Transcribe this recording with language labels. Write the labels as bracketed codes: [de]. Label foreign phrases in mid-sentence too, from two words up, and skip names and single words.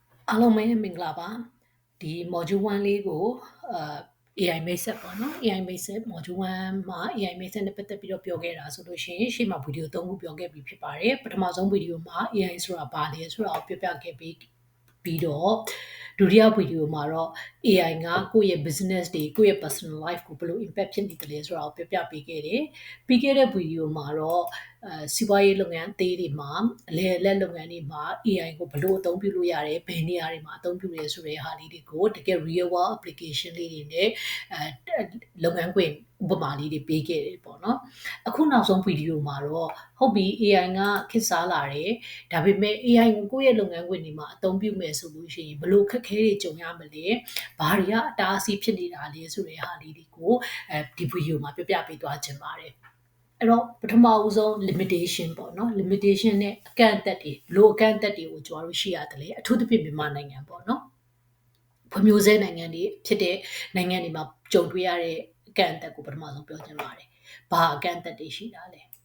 [my] အားလုံးပဲမင်္ဂလာပါဒီ module 1လေးကို [en] AI Method [my] ပေါ့နော် [en] AI Method module 1 [my] မှာ [en] AI Method [my] နဲ့ပတ်သက်ပြီးတော့ပြောခဲ့တာဆိုလို့ရှိရင်ရှေ့မှာဗီဒီယို3ခုပြောခဲ့ပြီးဖြစ်ပါတယ်ပထမဆုံးဗီဒီယိုမှာ AI ဆိုတာဘာလဲဆိုတာကိုပြောပြခဲ့ပြီးတော့ဒုတိယဗီဒီယိုမှာတော့ AI ကကိုယ့်ရဲ့ business တွေကိုယ့်ရဲ့ [en] personal life [my] ကိုဘယ်လို impact ဖြစ်နေတယ်လဲဆိုတာကိုပြောပြပေးခဲ့တယ်ပြီးခဲ့တဲ့ဗီဒီယိုမှာတော့စီးပွားရေးလုပ်ငန်းအသေးတွေမှာအလဲအလက်လုပ်ငန်းတွေမှာ AI ကိုဘယ်လိုအသုံးပြုလို့ရတယ်ဘယ်နေရာတွေမှာအသုံး ပြုရဲဆိုတဲ့ဟာလေးတွေကိုတကယ် [en] real world application [my] လေးတွေနဲ့လုပ်ငန်းခွင်ဥပမာလေးတွေပေးခဲ့တယ်ပေါ့နော်အခုနောက်ဆုံးဗီဒီယိုမှာတော့ဟုတ်ပြီ AI ကခေတ်စားလာတယ်ဒါပေမဲ့ AI ကိုကိုယ့်ရဲ့လုပ်ငန်းခွင်တွေမှာအသုံးပြုမယ်ဆိုလို့ရှိရင်ဘယ်လိုခက်ခဲတွေကြုံရမလဲဘာတွေကအတားအဆီးဖြစ်နေတာလဲဆိုတဲ့ဟာလေးတွေကိုဒီဗီဒီယိုမှာပြပြပေးသွားခြင်းပါတယ်အဲ့တော့ပထမဦးဆုံး limitation ပေါ့နော် limitation နဲ့အကန့်အသတ်တွေဘလို့အကန့်အသတ်တွေကိုကျွန်တော်တို့ရှိရတယ်လေအထူးသဖြင့်မြန်မာနိုင်ငံပေါ့နော်ဖွံ့ဖြိုးဆဲနိုင်ငံတွေဖြစ်တဲ့နိုင်ငံတွေမှာကြုံတွေ့ရတဲ့အကန့်အသတ်ကိုပထမဆုံးပြောချင်ပါတယ်ဘာအကန့်အသတ်တွေရှိတာလဲ